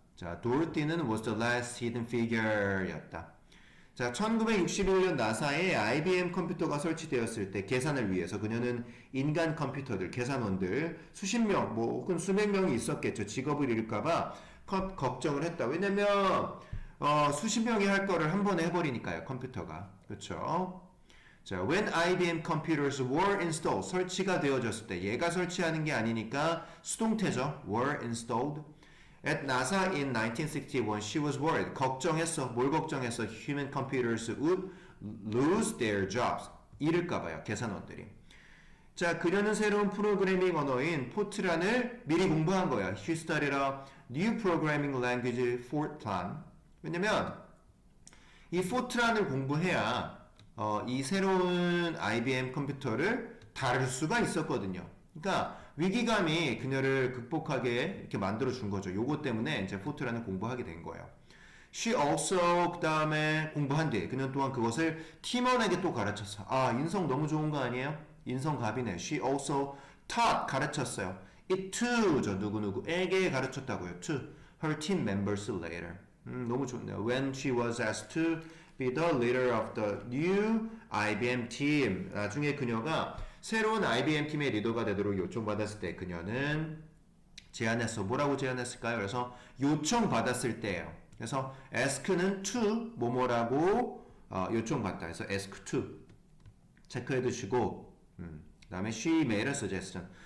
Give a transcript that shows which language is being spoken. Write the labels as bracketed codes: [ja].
[en] 자, 도르티는 was the last hidden figure였다. [ko] 자, 1961년 나사에 IBM 컴퓨터가 설치되었을 때 계산을 위해서 그녀는 인간 컴퓨터들, 계산원들 수십 명, 뭐 혹은 수백 명이 있었겠죠. 직업을 잃을까봐 걱정을 했다. 왜냐면 수십 명이 할 거를 한 번에 해버리니까요. 컴퓨터가. 그렇죠? 자, [en] when IBM computers were installed, [ko] 설치가 되어졌을 때 얘가 설치하는 게 아니니까 수동태죠. [en] were installed. At NASA in 1961, she was worried. [ko] 걱정했어. 뭘 걱정했어? [en] Human computers would lose their jobs. [ko] 잃을까봐요. 계산원들이. 자, 그녀는 새로운 프로그래밍 언어인 포트란을 미리 공부한 거야. [en] She studied a new programming language, Fortran. [ko] 왜냐면 이 포트란을 공부해야 이 새로운 IBM 컴퓨터를 다룰 수가 있었거든요. 그러니까 위기감이 그녀를 극복하게 이렇게 만들어 준 거죠. 요거 때문에 이제 포트란을 공부하게 된 거예요. [en] She also [ko] 그 다음에 공부한 뒤에 그녀는 또한 그것을 팀원에게 또 가르쳤어. 아, 인성 너무 좋은 거 아니에요? 인성갑이네. [en] She also taught [ko] 가르쳤어요. [en] It to [ko] 저 누구누구에게 가르쳤다고요. [en] To her team members later. [ko] 너무 좋네요. [en] When she was asked to be the leader of the new IBM team. [ko] 나중에 그녀가 새로운 IBM 팀의 리더가 되도록 요청받았을 때 그녀는 제안했어. 뭐라고 제안했을까요? 그래서 요청받았을 때예요. 그래서 ask는 to 뭐뭐라고 요청받다. 그래서 [en] ask to [ko] 체크해 두시고 그 다음에 [en] she made a suggestion.